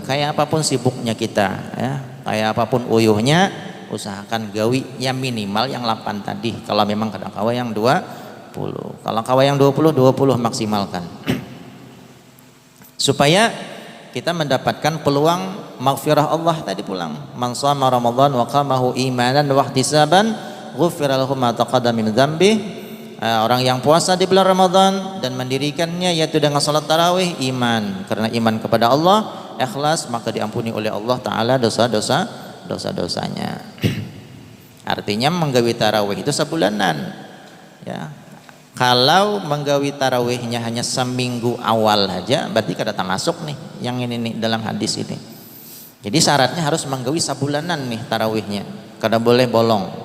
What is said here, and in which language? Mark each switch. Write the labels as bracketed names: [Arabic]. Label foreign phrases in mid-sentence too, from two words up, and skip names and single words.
[Banjar] Kayak apapun sibuknya kita ya, kayak apapun uyuhnya, usahakan gawi yang minimal yang 8 tadi. Kalau memang kadang kawa yang 20, kalau kawa yang 20 maksimalkan supaya kita mendapatkan peluang maghfirah Allah tadi pulang. [Arabic] من صام رمضان وقامه إيمانا واحتسابا غفر له ما تقدم من ذنبه. [Indonesian] Orang yang puasa di bulan Ramadan dan mendirikannya yaitu dengan salat tarawih, iman, karena iman kepada Allah, ikhlas, maka diampuni oleh Allah Ta'ala dosa-dosanya. [Banjar] Artinya menggawi tarawih itu sebulanan, ya. Kalau menggawi tarawihnya hanya seminggu awal aja, berarti kada termasuk nih yang ini nih dalam hadis ini. Jadi syaratnya harus menggawi sebulanan nih tarawihnya, kada boleh bolong.